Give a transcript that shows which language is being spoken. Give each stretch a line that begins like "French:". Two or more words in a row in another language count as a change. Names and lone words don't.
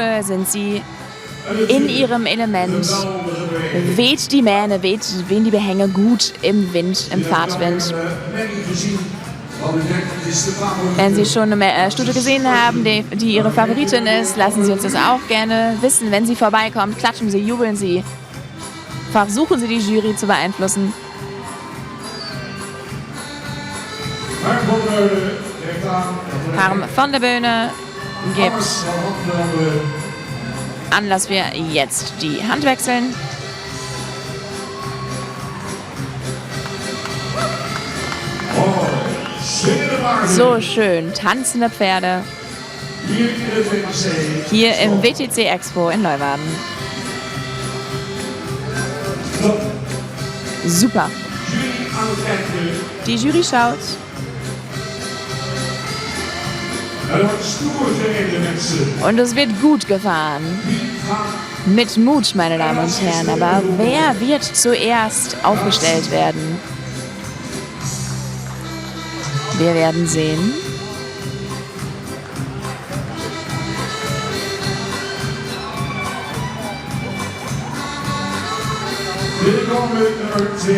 German: Sind Sie in Ihrem Element? Weht die Mähne, wehen die Behänge gut im Wind, im Fahrtwind? Wenn Sie schon eine Stute gesehen haben, die Ihre Favoritin ist, lassen Sie uns das auch gerne wissen. Wenn sie vorbeikommt, klatschen Sie, jubeln Sie. Versuchen Sie, die Jury zu beeinflussen. Harm van der Böhne gibt an, dass wir jetzt die Hand wechseln. So schön, tanzende Pferde hier im WTC Expo in Leeuwarden. Super.
Dutch: aan het kijken.
German: Die Jury schaut.
Dutch: Er wordt stoer gereden, mensen.
German: Und es wird gut gefahren. Mit Mut, meine Damen und Herren. Aber wer wird zuerst aufgestellt werden? Wir werden sehen.
Dutch: Binnenkomen nummer